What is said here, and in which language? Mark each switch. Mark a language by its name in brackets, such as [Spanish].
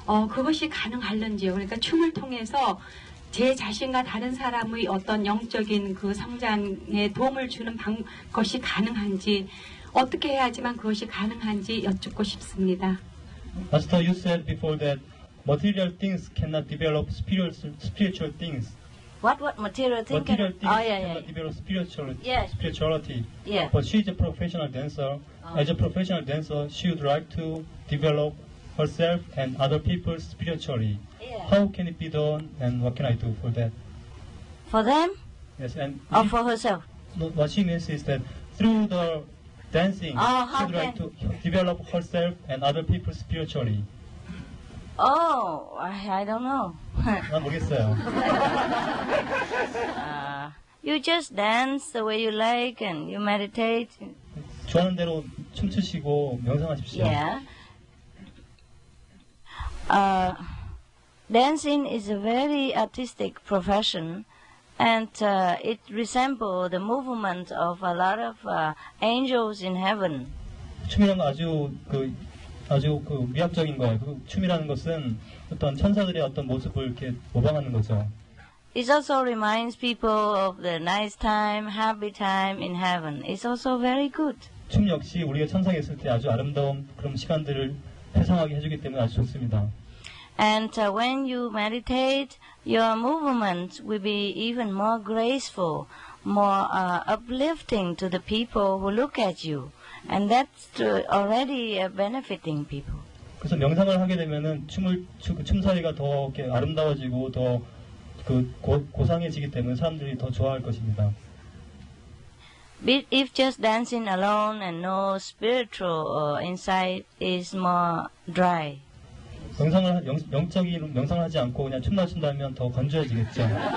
[Korean] 그것이 가능할런지요. 그러니까 춤을 통해서 제 자신과 다른 사람의 어떤 영적인 그 성장에 도움을 주는 것이 가능한지, 어떻게 해야지만 그것이 가능한지 여쭙고 싶습니다. [English] Master, you said before that material things cannot develop spiritual things. What material thing? Material things yeah. cannot develop spirituality. Yes. Spirituality. Yeah. But she is a professional dancer. As a professional dancer, she would like to develop herself and other people spiritually. Yeah. How can it be done, and what can I do for that? For them? Yes, and Or for herself? what she means is that through the dancing, she would like to develop herself and other people spiritually. Oh, I don't know. [Korean] 난 모르겠어요. [English] You just dance the way you like and you meditate. [Korean] 좋아하는 대로 춤추시고 명상하십시오. [English] Yeah. Dancing is a very artistic profession, and it resembles the movement of a lot of angels in heaven. [Korean] 춤이란 건 아주 미학적인 거예요. 춤이라는 것은 어떤 천사들의 어떤 모습을 이렇게 모방하는 거죠. [English] It also reminds people of the nice time, happy time in heaven. It's also very good. [Korean] 춤 역시 우리가 천상에 있을 때 아주 아름다운 그런 시간들을 회상하게 해주기 때문에 아주 좋습니다. [English] And when you meditate, your movements will be even more graceful, more uplifting to the people who look at you. And that's already benefiting people. [Korean] 그래서 명상을 하게 되면은 춤사위가 더 이렇게 아름다워지고 더 고상해지기 때문에 사람들이 더 좋아할 것입니다. [English] But if just dancing alone and no spiritual insight is more dry. [Korean] 영적인 명상을 하지 않고 그냥 춤만 춘다면 더 건조해지겠죠.